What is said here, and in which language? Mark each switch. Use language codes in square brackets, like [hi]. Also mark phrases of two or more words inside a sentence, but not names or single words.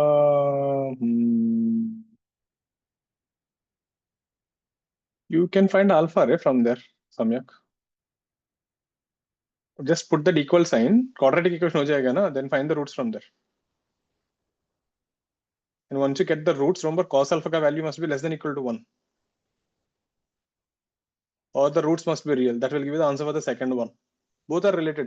[en] You can find alpha right, from there, Samyak. Just put the equal sign, quadratic equation [hi] हो जायेगा ना, [en] then find the roots from there. And once you get the roots, remember cos alpha ka value must be less than equal to 1. Or the roots must be real. That will give you the answer for the second one. Both are related.